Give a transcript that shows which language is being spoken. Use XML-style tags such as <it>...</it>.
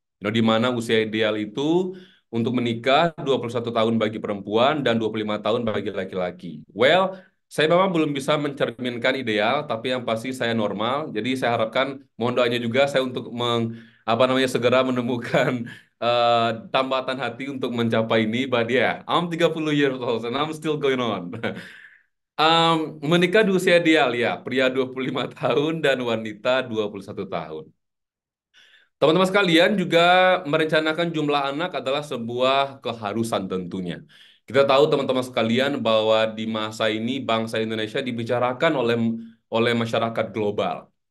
<id>Di mana usia ideal itu untuk menikah 21 tahun bagi perempuan dan 25 tahun bagi laki-laki. Well, saya memang belum bisa mencerminkan ideal, tapi yang pasti saya normal. Jadi saya harapkan mohon doanya juga saya untuk apa namanya segera menemukan tambatan hati untuk mencapai ini.</id> <en>But yeah, I'm 30 years old and I'm still going on.</en> <id>Menikah di usia ideal ya, pria 25 tahun dan wanita 21 tahun. Teman-teman sekalian juga merencanakan jumlah anak adalah sebuah keharusan tentunya. Kita tahu teman-teman sekalian bahwa di masa ini bangsa Indonesia dibicarakan oleh masyarakat global.</id>